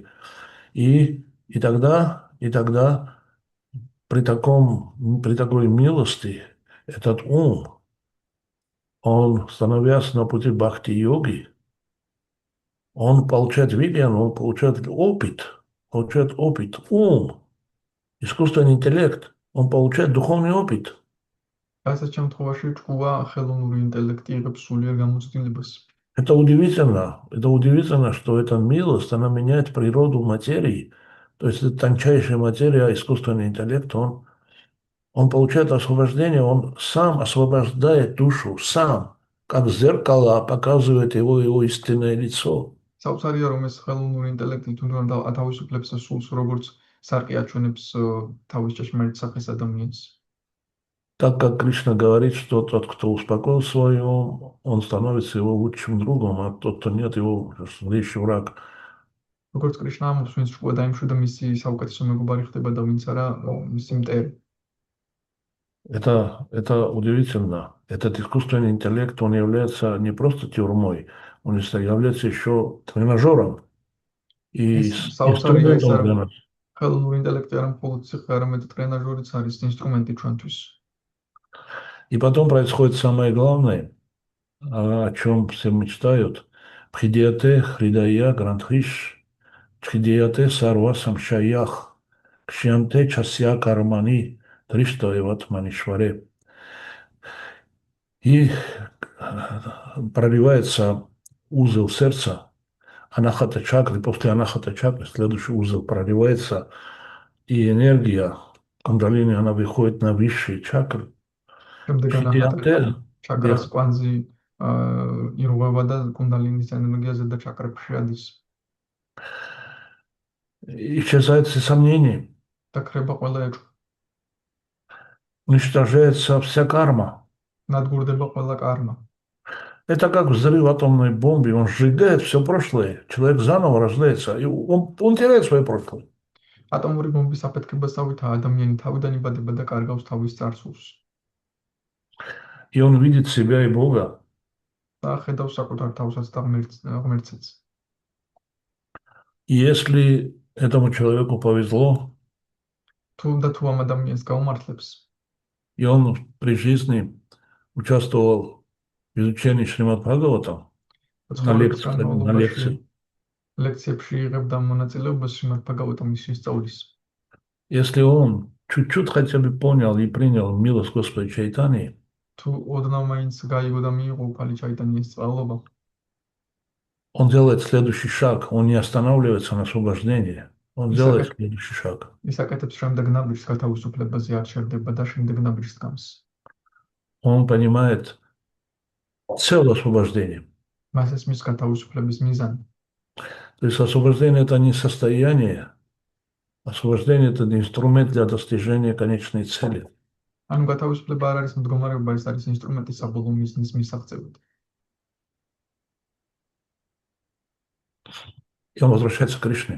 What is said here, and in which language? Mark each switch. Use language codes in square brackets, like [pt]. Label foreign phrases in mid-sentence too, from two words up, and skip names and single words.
[ru] И тогда при такой милости этот ум, он, становясь на пути бхакти-йоги, он получает видение, он получает опыт, ум, искусственный интеллект, он получает духовный опыт. [ka] ასეთ შემთხვევაში ჭკუა ხელოვნური интеллекти იღებს სულიერ გამოცდილებას. [ru] Это удивительно, что эта милость, она меняет природу материи. То есть это тончайшая материя, искусственный интеллект, он получает освобождение, он сам освобождает душу, сам, как зеркало показывает его истинное лицо. [ka] საოცარია რომ ეს ხელოვნური интеллекти თუნდაც ათავისუფლებს სულს როგორც სარკე აჩვენებს თავის ჭეშმარიტ სახეს ადამიანს. [ru] Так как Кришна говорит, что тот, кто успокоил свой ум, он становится его лучшим другом, а тот, кто нет, его злейший враг. [ka] როგორც კრიშნა ამბობს, ვინც ჭკუა დაიმშვიდა, მისი საუკეთესო მეგობარი ხდება და ვინც არა, მისი მტერი. [ru] Это удивительно. Этот искусственный интеллект, он является не просто тюрьмой, он является еще тренажером и [ka] ეს საოცარია ის [ru] инструментом [ka] არა [ru] для нас. [ka] ხელოვნური интеллекти არა მხოლოდ ციხე, არამედ ტრენაჟორიც არის, ინსტრუმენტი ჩვენთვის. [ru] И потом происходит самое главное, о чем все мечтают. [sa] भिद्यते हृदयग्रन्थिश् छिद्यन्ते सर्व संशयाः क्षीयन्ते चास्य कर्माणि दृष्ट एवात्मनीश्वरे. [ru] И проливается узел сердца, анахата чакры, после анахата чакры следующий узел проливается, и энергия кундалини, она выходит на высшие чакры. [ka] შემდეგ ანახატა [ru] Пхидияте, [ka] ჩაკრას კვანძი ირღვევა და კუნდალინის ენერგიაზე და ჩაკრებში შეადის. [ru] исчезают все сомнения, [ka] და ქრება ყველა ეჭვ. [ru] уничтожается вся карма. [ka] ნადგურდება ყველა კარმა. [ru] Это как взрыв атомной бомбы, он сжигает все прошлое, человек заново рождается, и он теряет свое прошлое. [ka] ატომური ბომბის აფეთქებასავითაა ადამიანი თავიდან იბადება და კარგავს თავის წარსულს. [ru] И он видит себя и Бога. [ka] და ხედავს საკუთარ თავსაც და ღმერთსაც. [ru] И если этому человеку повезло, [ka] თუ ამ ადამიანს გაუმართლებს, [ru] и он при жизни участвовал в изучении Шримад Бхагаватам, на [ka] ცხოვრების [ru] лекциях, на [ka] განმავლობაში [ru] лекции. [ka] ლექციებში იღებდა მონაწილეობას შრიმად ბჰაგავატამის შესწავლის. [ru] Если он чуть-чуть хотя бы понял и принял милость Господа Чайтани, [ka] თუ ოდნავ მაინც გაიგო და მიიღო უფალი ჩაიტანიეს წყალობა, [ru] он делает следующий шаг, он не останавливается на освобождении, он делает следующий шаг. [ka] ის აკეთებს შემდეგ ნაბიჯს გათავისუფლებაზე არ შევდება და შემდეგ ნაბიჯს დგამს. [ru] Он понимает целое освобождение. [ka] მას ესმის გათავისუფლების მიზანი. [ru] То есть освобождение – это не состояние, освобождение – это инструмент для достижения конечной цели. [ka] ანუ გათავისუფლება არ არის მდგომარეობა, ეს არის ინსტრუმენტი საბოლოო მიზნის მისაღწევად. [ru] И он возвращается к Кришне.